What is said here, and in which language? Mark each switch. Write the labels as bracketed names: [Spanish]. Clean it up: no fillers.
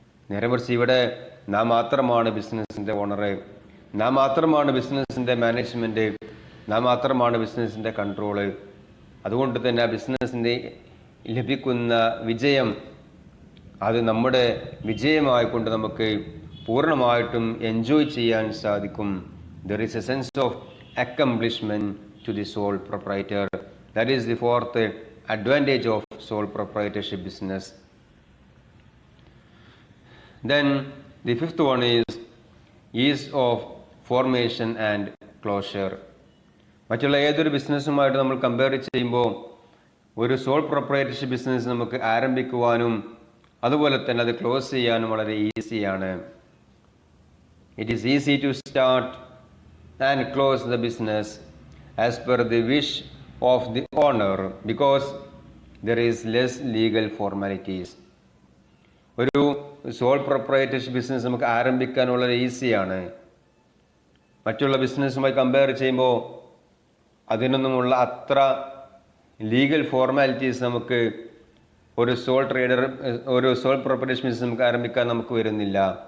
[Malayalam] നേരെ മറിച്ച് ഇവിടെ നാം മാത്രമാണ് ബിസിനസ്സിൻ്റെ ഓണർ, നാം മാത്രമാണ് ബിസിനസ്സിൻ്റെ മാനേജ്മെൻറ്റ്, നാം മാത്രമാണ് ബിസിനസ്സിൻ്റെ കൺട്രോള്. അതുകൊണ്ട് തന്നെ ആ ബിസിനസ്സിൻ്റെ ലഭിക്കുന്ന വിജയം അത് നമ്മുടെ വിജയമായിക്കൊണ്ട് നമുക്ക് പൂർണ്ണമായിട്ടും എൻജോയ് ചെയ്യാൻ സാധിക്കും. [English] There is a sense of accomplishment to the sole proprietor. That is the fourth advantage of sole proprietorship business. Then the fifth one is ease of formation and closure. [Malayalam] മറ്റുള്ള ഏതൊരു ബിസിനസ്സുമായിട്ട് നമ്മൾ കമ്പയർ ചെയ്യുമ്പോൾ ഒരു soul proprietorship business നമുക്ക് ആരംഭിക്കുവാനും അതുപോലെ തന്നെ അത് close ചെയ്യാനും വളരെ ഈസിയാണ്. [English] It is easy to start and close the business as per the wish of the owner because there is less legal formalities. [Malayalam] ഒരു സോൾ പ്രൊപ്രൈറ്റർഷിപ്പ് ബിസിനസ് നമുക്ക് ആരംഭിക്കാൻ വളരെ ഈസിയാണ്. മറ്റുള്ള ബിസിനസ്സുമായി കമ്പയർ ചെയ്യുമ്പോൾ അതിനൊന്നുമുള്ള അത്ര ലീഗൽ ഫോർമാലിറ്റീസ് നമുക്ക് ഒരു സോൾ പ്രൊപ്രൈറ്റർഷിപ്പ് ബിസിനസ് നമുക്ക് ആരംഭിക്കാൻ നമുക്ക് വരുന്നില്ല.